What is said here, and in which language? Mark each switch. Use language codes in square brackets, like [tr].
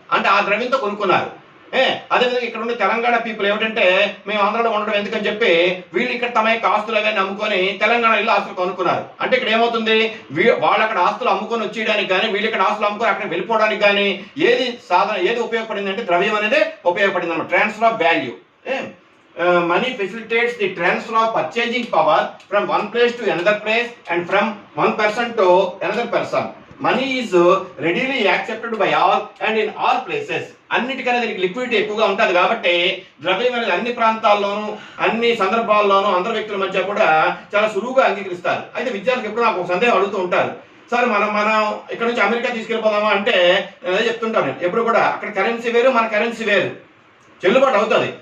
[te] అంటే ఆ ద్రవ్యంతో కొనుక్కున్నారు. అదేవిధంగా ఇక్కడ ఉండే తెలంగాణ పీపుల్ ఏమిటంటే మేము ఆంధ్రలో ఉండడం ఎందుకని చెప్పి వీళ్ళు ఇక్కడ తమ యొక్క ఆస్తులు అవన్నీ అమ్ముకొని తెలంగాణ ఇల్లు ఆస్తులు కొనుక్కున్నారు. అంటే ఇక్కడ ఏమవుతుంది, వాళ్ళు అక్కడ ఆస్తులు అమ్ముకొని వచ్చేయడానికి కానీ వీళ్ళు ఇక్కడ ఆస్తులు అమ్ముకొని అక్కడ వెళ్ళిపోవడానికి కానీ ఏది ఉపయోగపడింది అంటే ద్రవ్యం అనేది ఉపయోగపడింది అన్నమాట. [en] Transfer of value. Money facilitates the transfer of purchasing power from one place to another place and from one person to another person. Money is readily accepted by all and in all places. [te] అన్నిటికన్నా దీనికి liquidity ఎక్కువగా ఉంటుంది కాబట్టి ద్రవ్యం అనేది అన్ని ప్రాంతాల్లోనూ అన్ని సందర్భాల్లోనూ అందరి వ్యక్తుల మధ్య కూడా చాలా సులువుగా అంగీకరిస్తారు. అయితే విద్యార్థులకు ఎప్పుడు నాకు ఒక సందేహం అడుగుతూ ఉంటారు, సార్ మనం ఇక్కడ నుంచి అమెరికా తీసుకెళ్ళిపోదామా అంటే అదే చెప్తుంటాను నేను ఎప్పుడు కూడా, అక్కడ కరెన్సీ వేరు మన కరెన్సీ వేరు. చెల్లుబాటు అవుతుంది.